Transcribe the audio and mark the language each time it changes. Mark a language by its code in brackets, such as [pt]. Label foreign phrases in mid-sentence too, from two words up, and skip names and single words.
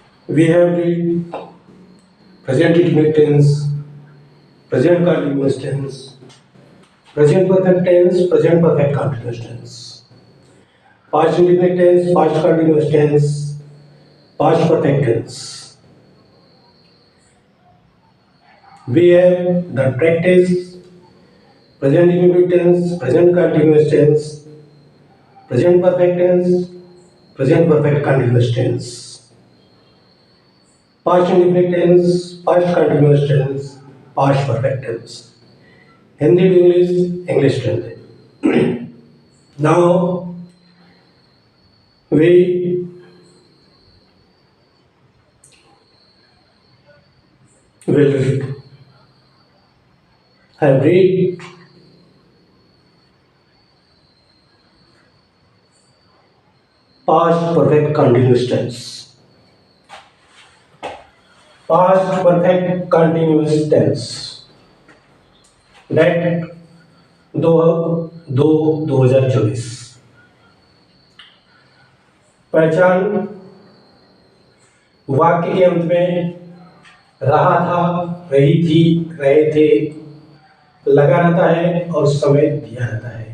[en] We have read present indefinite tense, present continuous tense, present perfect tense, present perfect continuous tense, past indefinite tense, past continuous tense, past perfect tense. We have the practice present indefinite tense, present continuous tense, present perfect tense, present perfect continuous tense. Past indefinite tense, past continuous tense, past perfect tense. Hindi to English, English to Hindi. Now we will have read past perfect continuous tense. Past perfect continuous tense. [hi] That 2024 पहचान वाक्य के अंत में रहा था, रही थी, रहे थे लगा रहता है और समय दिया रहता है।